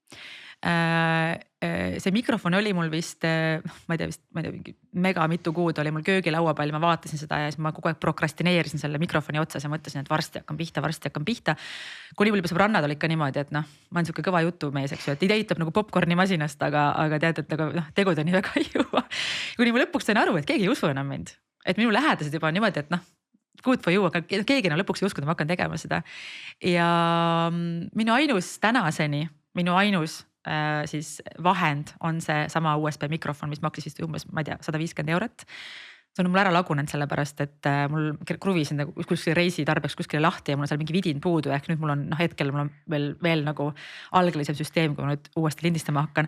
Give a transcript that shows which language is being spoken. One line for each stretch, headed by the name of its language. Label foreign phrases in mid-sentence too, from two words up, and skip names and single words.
Estonian: See mikrofon oli mul vist, ma ei tea, mega mitu kuud oli mul köögilaua peal, ma vaatasin seda ja siis ma kogu aeg prokrastineerisin selle mikrofoni otsas ja mõtlesin, et varsti hakkan pihta. Kuni mul juba sõbrannad olid ka niimoodi, et noh, ma olen siuke kõva jutumees, eks ju, et ideid tuleb nagu popcorni masinast, aga tead, et nagu tegudeni väga ei jõua. Kuni ma lõpuks sain aru, et keegi ei usu enam mind, et minu lähedased juba niimoodi, et noh,
English: good for you,
Estonian: aga keegi enam lõpuks ei uskunud, ma hakkan tegema seda. Ja minu ainus siis vahend on see sama USB mikrofon, mis maksis vist umbes, ma ei tea, 150 €. See on mul ära lagunenud sellepärast, et mul kruvisin kuskil reisi tarbeks kuskile lahti ja mul on seal mingi vidin puudu, ehk nüüd mul on hetkel mul on veel nagu algelisem süsteem, kui ma nüüd uuesti lindistama hakkan.